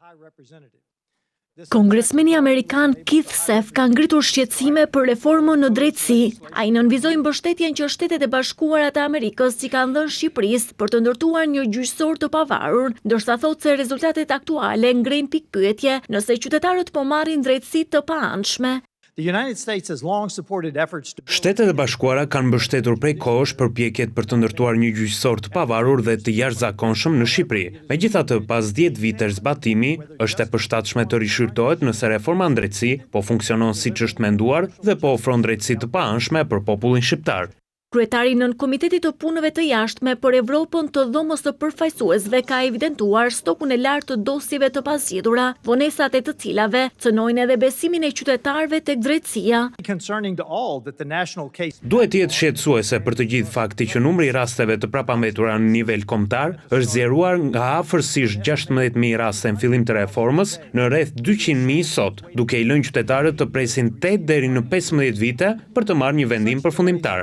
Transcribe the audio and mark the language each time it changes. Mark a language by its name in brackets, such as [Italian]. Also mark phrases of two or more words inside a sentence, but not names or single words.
[Albanian] Kongresmeni Amerikan Keith Seth ka ngritur shqetësime për reformën në drejtësi. Ai nënvizoi mbështetjen që Shtetet e Bashkuara të Amerikës i kanë dhënë Shqipërisë për të ndërtuar një gjyqësor të pavarur, ndërsa thotë se rezultatet aktuale ngrenë pikpyetje nëse qytetarët po marrin drejtësi të paanshme. [English] The United States has long supported efforts to [Albanian] Shtetet e Bashkuara kanë mbështetur prej kohësh përpjekjet për të ndërtuar një gjyqësor të pavarur dhe të jashtëzakonshëm në Shqipëri. Megjithatë, pas 10 vitesh zbatimi, është e përshtatshme të rishyrtohet nëse reforma në drejtësi po funksionon siç është menduar dhe po ofron drejtësi të paanshme për popullin shqiptar. Kryetari nën Komitetit të Punëve të Jashtme për Evropën të Dhomës së Përfaqësuesve ka evidentuar stokun e lartë të dosjeve të pazgjedhura, vonesat e të cilave cënojnë edhe besimin e qytetarëve tek drejtësia. [English] concerning to all that the national case [Albanian] Duhet të jetë shqetësuese për të gjithë fakti që numri i rasteve të prapambetura në nivel kombëtar është zgjeruar nga afërsisht 16.000 raste në fillim të reformës në rreth 200.000 sot, duke i lënë qytetarët të presin 8 deri në 15 vite për të marrë një vendim përfundimtar.